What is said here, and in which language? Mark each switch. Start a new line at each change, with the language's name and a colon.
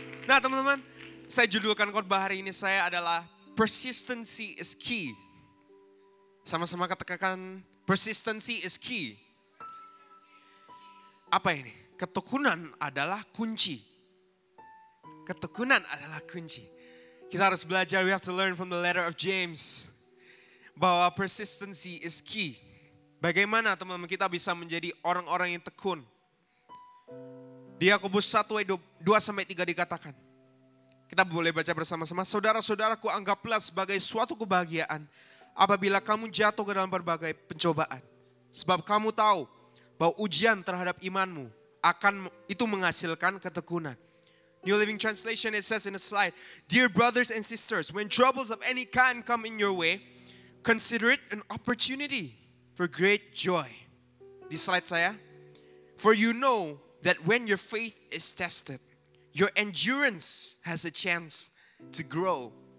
Indonesian: Nah teman-teman, saya judulkan khotbah hari ini saya adalah
English: Persistency is key.
Indonesian: Sama-sama katakan
English: persistency is key.
Indonesian: Apa ini? Ketekunan adalah kunci. Ketekunan adalah kunci. Kita harus belajar,
English: we have to learn from the letter of James.
Indonesian: Bahwa
English: persistency is key.
Indonesian: Bagaimana teman-teman kita bisa menjadi orang-orang yang tekun. Di Yakobus 1 ayat 2-3 dikatakan. Kita boleh baca bersama-sama. Saudara-saudaraku, anggaplah sebagai suatu kebahagiaan apabila kamu jatuh ke dalam berbagai pencobaan. Sebab kamu tahu bahwa ujian terhadap imanmu itu menghasilkan ketekunan.
English: New Living Translation, it says in the slide, Dear brothers and sisters, when troubles of any kind come in your way, consider it an opportunity for great joy.
Indonesian: Di slide saya,
English: for you know that when your faith is tested, your endurance has a chance to grow.